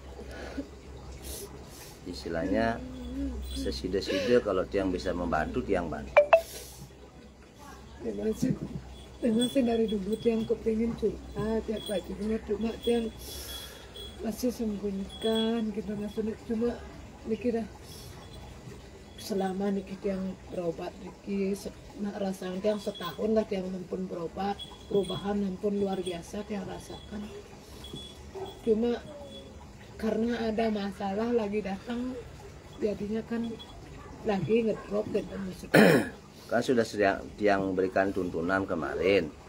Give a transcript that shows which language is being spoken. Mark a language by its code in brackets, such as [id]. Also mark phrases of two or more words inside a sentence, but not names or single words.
[id] Istilahnya seside-side kalau Tiang bisa membantu, Tiang bantu. Memang sih dari dulu Tiang kepingin curhat ya Pak, cuma Tiang masih sembunyikan gitu, maksudnya cuma mikir selama niki Tiang berobat niki rasa Tiang setahun lah Tiang pun berobat, perubahan pun luar biasa Tiang rasakan. Cuma karena ada masalah lagi datang, jadinya kan lagi ngedrop gitu maksudnya. Kan sudah Tiang berikan tuntunan kemarin.